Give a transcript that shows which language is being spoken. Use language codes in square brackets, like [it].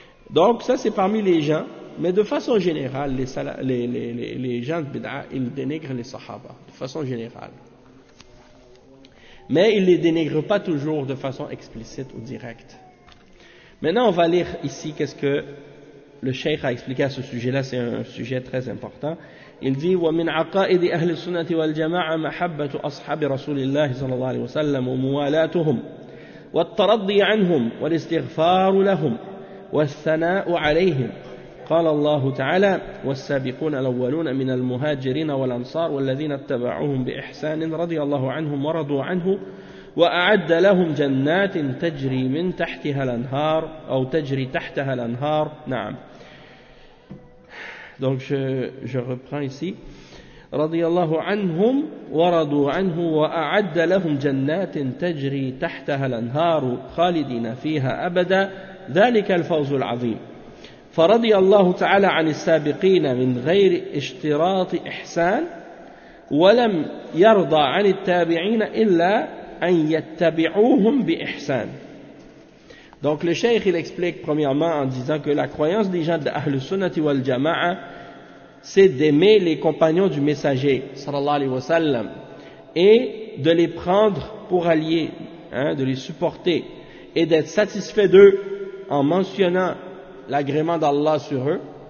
[fr] Donc ça c'est parmi les gens, mais de façon générale, les gens de Bid'a, ils dénigrent les Sahaba, de façon générale. Mais ils ne les dénigrent pas toujours de façon explicite ou directe. Maintenant on va lire ici qu'est-ce que le Cheikh a expliqué à ce sujet-là, c'est un sujet très important. Il dit [ar] وَمِنْ عَقَائِدِ أَهْلِ السُّنَّةِ وَالْجَمَاعَةِ مَحَبَّةُ أَصْحَابِ رَسُولِ اللَّهِ صَلَى اللَّهِ عَلَيْهِ وَسَلَّمُ وَمُوَالَاتُهُمْ وَالتَّرَضِّي عَنْهُمْ وَالِاسْتِغْفَارُ لَهُمْ وَالثَّنَاءُ عَلَيْهِمْ قال الله تعالى والسابقون الأولون من المهاجرين والأنصار والذين اتبعوهم بإحسان رضي الله عنهم ورضوا عنه وأعد لهم جنات تجري من تحتها الأنهار أو تجري تحتها الأنهار نعم. [fr] Donc je reprends ici. [ar] رضي الله عنهم ورضوا عنه وأعد لهم جنات تجري تحتها الأنهار خالدين فيها أبدا ذلك الفوز العظيم. فرضي الله تعالى عن السابقين من غير اشتراط إحسان ولم يرضى عن التابعين إلا أن يتبعوهم بإحسان. [fr] Donc le Cheikh il explique premièrement en disant que la croyance des gens d'Ahl Sunnah wal Jama'a c'est d'aimer les compagnons du messager sallallahu alayhi wa sallam et de les prendre pour alliés, hein, de les supporter et d'être satisfait d'eux en mentionnant l'agrément d'Allah sur eux,